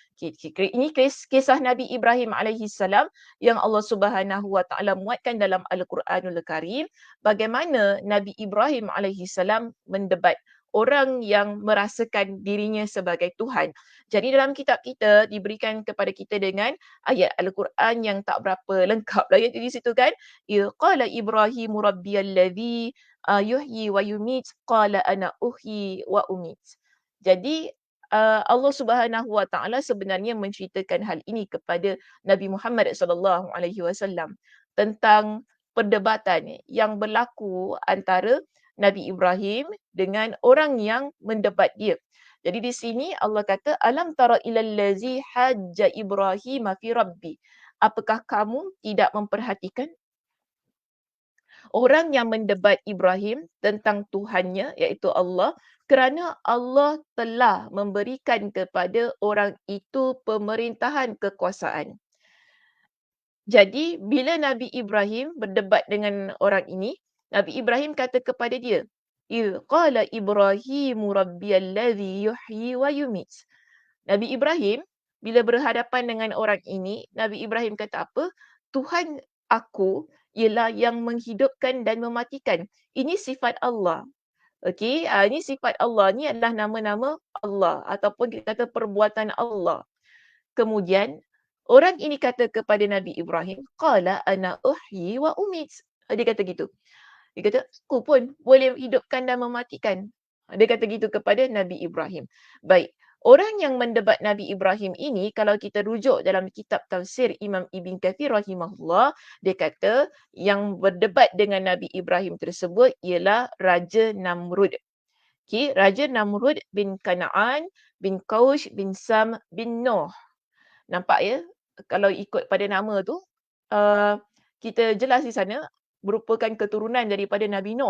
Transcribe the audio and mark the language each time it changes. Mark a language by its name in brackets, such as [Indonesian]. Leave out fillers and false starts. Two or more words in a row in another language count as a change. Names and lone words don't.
[Malay] Ini kisah Nabi Ibrahim alaihissalam yang Allah [Arabic] سبحانه وتعالى [Malay] muatkan dalam [Arabic] القرآن الكريم, [Malay] bagaimana Nabi Ibrahim alaihissalam mendebat orang yang merasakan dirinya sebagai Tuhan. Jadi dalam kitab kita diberikan kepada kita dengan ayat Al-Quran yang tak berapa lengkap lah di situ kan. [Arabic] قال إبراهيم ربي الذي يحيي ويميت قال أنا أحيي وأميت. [Malay] Jadi Allah [Arabic] سبحانه وتعالى [Malay] sebenarnya menceritakan hal ini kepada Nabi Muhammad [Arabic] صلى الله عليه وسلم [Malay] tentang perdebatan yang berlaku antara Nabi Ibrahim dengan orang yang mendebat dia. Jadi di sini Allah kata [Arabic] ألم تر إلى الذي حاج إبراهيم في ربه. [Malay] Apakah kamu tidak memperhatikan orang yang mendebat Ibrahim tentang Tuhannya iaitu Allah, kerana Allah telah memberikan kepada orang itu pemerintahan kekuasaan. Jadi bila Nabi Ibrahim berdebat dengan orang ini, Nabi Ibrahim kata kepada dia, [Arabic] قال إبراهيم ربي الذي يحيي ويميت. [Malay] Nabi Ibrahim bila berhadapan dengan orang ini, Nabi Ibrahim kata apa? Tuhan aku ialah yang menghidupkan dan mematikan. Ini sifat Allah. Okey, ini sifat Allah. Ni adalah nama-nama Allah ataupun kita kata perbuatan Allah. Kemudian orang ini kata kepada Nabi Ibrahim, [Arabic] قال أنا أحيي وأميت. [Malay] Dia kata gitu. Dia kata, aku pun boleh hidupkan dan mematikan. Dia kata gitu kepada Nabi Ibrahim. Baik, orang yang mendebat Nabi Ibrahim ini, kalau kita rujuk dalam kitab tafsir Imam Ibn Kathir rahimahullah, dia kata yang berdebat dengan Nabi Ibrahim tersebut ialah Raja Namrud. Okay, Raja Namrud bin Kanaan bin Qaush bin Sam bin Nuh. Nampak ya? Kalau ikut pada nama tu, kita jelas di sana merupakan keturunan daripada Nabi Nuh.